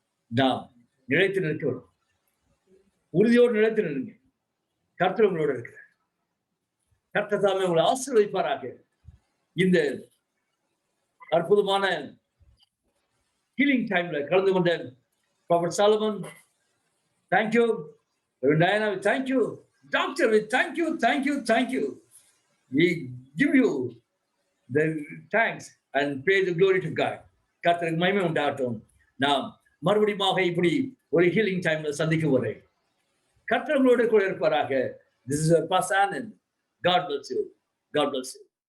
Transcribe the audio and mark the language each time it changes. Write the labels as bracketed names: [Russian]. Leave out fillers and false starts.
[Tamil] நாம் நிலைத்து நிற்கிறோம். உறுதியோடு நிலைத்து நிற்க. கர்த்தர் உங்களோடு இருக்கிற. கர்த்தர் தாமே உங்களை ஆசீர்வதிப்பாராக. இந்த அற்புதமான ஹீலிங் டைம்ல கலந்து கொண்ட prophet Solomon, thank you. Diana, thank you. Doctor, thank you. [English] We give you the thanks and pay the glory to God. [Tamil] கர்த்தருக்கு மகிமை உண்டாகட்டும். நாம் மறுபடியும் இப்படி ஒரு ஹீலிங் டைம்ல சந்திக்கும் வரை கர்த்தர் உங்களோட கூட இருப்பாராக. [English] This is Pastor Anand. God bless you.